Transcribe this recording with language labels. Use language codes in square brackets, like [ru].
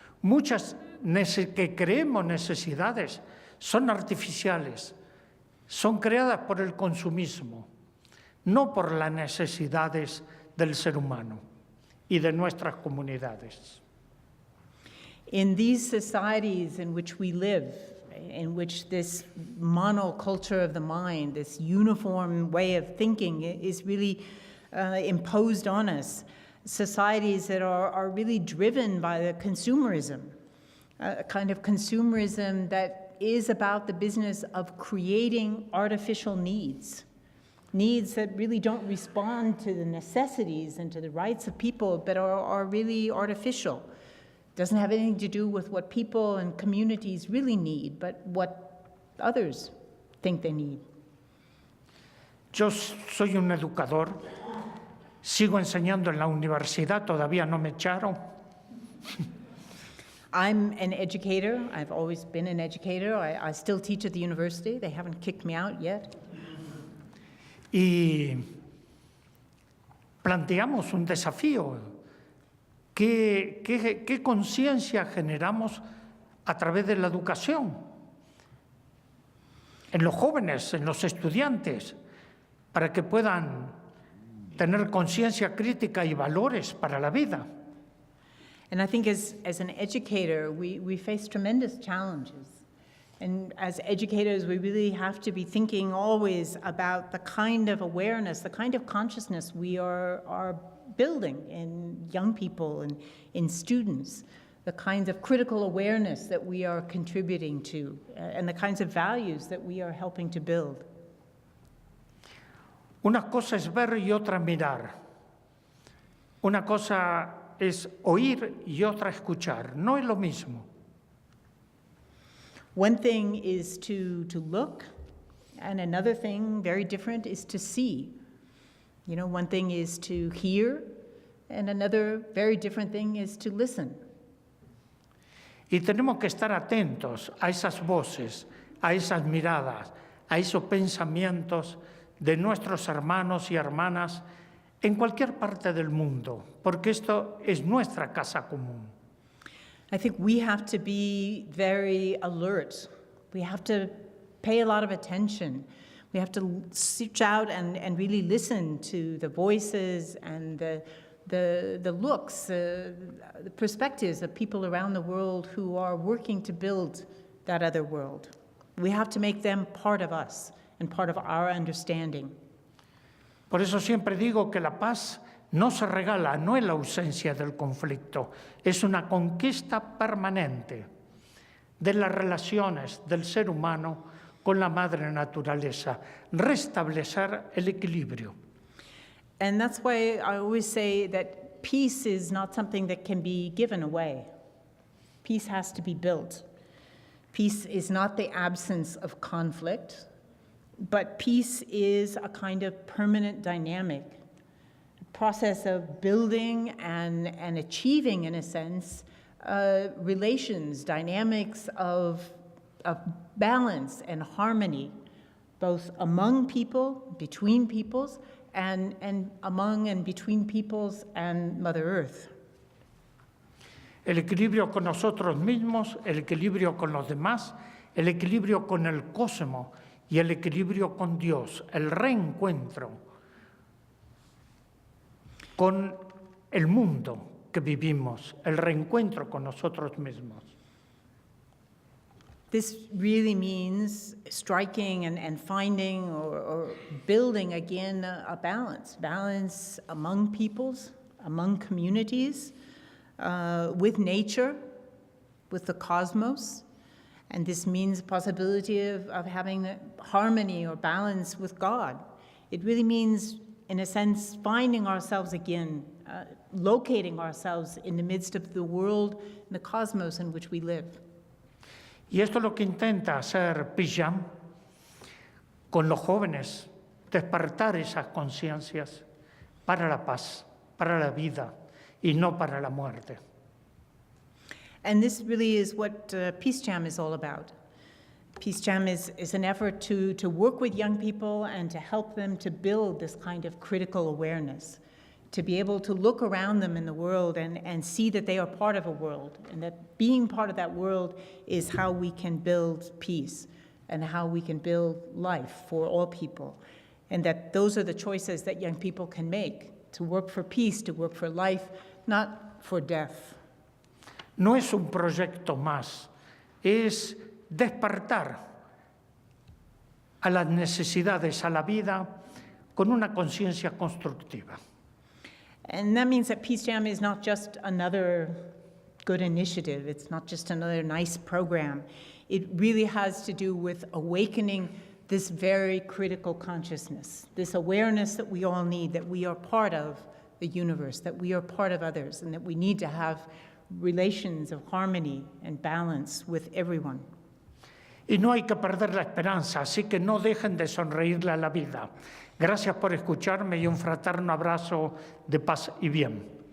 [es] Muchas que creemos necesidades son artificiales, son creadas por el consumismo, no por las necesidades del ser humano y de nuestras comunidades. [en] In these societies in which we live, in which this monoculture of the mind, this uniform way of thinking is really imposed on us, societies that are really driven by the consumerism, a kind of consumerism that is about the business of creating artificial needs that really don't respond to the necessities and to the rights of people, but are really artificial. Doesn't have anything to do with what people and communities really need, but what others think they need. [es] Yo soy un educador, sigo enseñando en la universidad, todavía no me echaron. [en] I'm an educator. I've always been an educator. I still teach at the university. They haven't kicked me out yet. [es] Y planteamos un desafío. ¿Qué conciencia generamos a través de la educación? En los jóvenes, en los estudiantes, para que puedan tener conciencia crítica y valores para la vida. [en] And I think as an educator, we face tremendous challenges. And as educators, we really have to be thinking always about the kind of awareness, the kind of consciousness we are building in young people and in students, the kinds of critical awareness that we are contributing to, and the kinds of values that we are helping to build. [es] Una cosa es ver y otra mirar. Una cosa es oír y otra escuchar. No es lo mismo. [en] One thing is to look, and another thing, very different, is to see. You know, one thing is to hear, and another very different thing is to listen. [es] Y tenemos que estar atentos a esas voces, a esas miradas, a esos pensamientos de nuestros hermanos y hermanas en cualquier parte del mundo, porque esto es nuestra casa común. [en] I think we have to be very alert. We have to pay a lot of attention. We have to search out and really listen to the voices and the looks, the perspectives of people around the world who are working to build that other world. We have to make them part of us and part of our understanding. [es] Por eso siempre digo que la paz no se regala, no es la ausencia del conflicto, es una conquista permanente de las relaciones del ser humano con la madre naturaleza, restablecer el equilibrio. [en] And that's why I always say that peace is not something that can be given away. Peace has to be built. Peace is not the absence of conflict, but peace is a kind of permanent dynamic, a process of building and achieving, in a sense, relations, dynamics of balance and harmony, both among people, between peoples, and among and between peoples and Mother Earth. [es] El equilibrio con nosotros mismos, el equilibrio con los demás, el equilibrio con el cosmos y el equilibrio con Dios, el reencuentro con el mundo que vivimos, el reencuentro con nosotros mismos. [en] This really means striking and finding or building again a balance among peoples, among communities, with nature, with the cosmos. And this means the possibility of having harmony or balance with God. It really means, in a sense, finding ourselves again, locating ourselves in the midst of the world and the cosmos in which we live. [es] Y esto es lo que intenta hacer Pijam con los jóvenes, despertar esas conciencias para la paz, para la vida y no para la muerte. [en] And this really is what Peace Jam is all about. Peace Jam is an effort to work with young people and to help them to build this kind of critical awareness, to be able to look around them in the world and see that they are part of a world, and that being part of that world is how we can build peace and how we can build life for all people. And that those are the choices that young people can make, to work for peace, to work for life, not for death. [es] No es un proyecto más, es despertar a las necesidades, a la vida, con una conciencia constructiva. [en] And that means that Peace Jam is not just another good initiative. It's not just another nice program. It really has to do with awakening this very critical consciousness, this awareness that we all need, that we are part of the universe, that we are part of others, and that we need to have relations of harmony and balance with everyone. [es] Y no hay que perder la esperanza, así que no dejen de sonreírle a la vida. Gracias por escucharme y un fraterno abrazo de paz y bien.